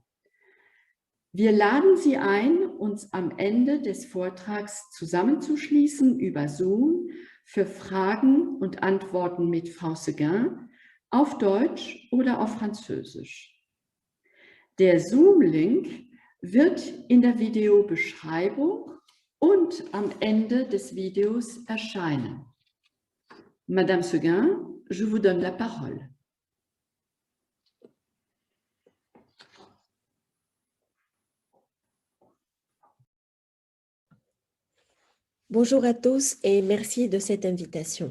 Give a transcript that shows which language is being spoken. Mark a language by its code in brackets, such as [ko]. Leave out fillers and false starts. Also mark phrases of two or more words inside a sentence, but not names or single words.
[de] Wir laden Sie ein, uns am Ende des Vortrags zusammenzuschließen über Zoom für Fragen und Antworten mit Frau Seguin auf Deutsch oder auf Französisch. Der Zoom-Link wird in der Videobeschreibung und am Ende des Videos erscheinen. [fr] Madame Seguin, je vous donne la parole. Bonjour à tous et merci de cette invitation.